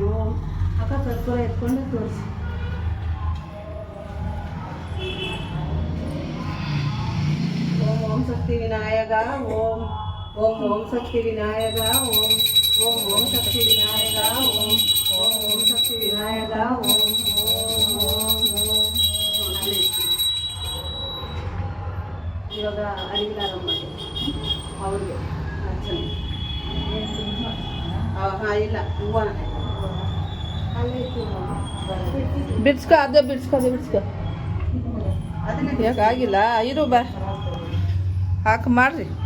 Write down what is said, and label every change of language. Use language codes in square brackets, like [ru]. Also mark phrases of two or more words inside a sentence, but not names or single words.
[ta] ஓம் அக்கா கற்பூரம் [kn] ಎತ್ಕೊಂಡು ತೋರಿಸಿ. [ta] ஓம் ஓம் சக்தி விநாயகா. ஓம் ஓம் ஓம் சக்தி விநாயகா. ஓம் ஓம் ஓம் சக்தி விநாயகா. ஓம் ஓம் ஓம் சக்தி விநாயகா. ஓம் ஓம் ஓம் ஓம். [kn] ಇವಾಗ ಅಡಿಗೆ ಮಾಡಿ ಅವ್ರಿಗೆ ಅರ್ಚನೆ ಇಲ್ಲ ಹೂವು ಬಿಡ್ಸ್ಕೊ. ಅದು ಬಿಡ್ಸ್ಕೊ. ಯಾಕೆ ಆಗಿಲ್ಲ ಇರು ಬಾ ಹಾಕಿ ಮಾಡ್ರಿ.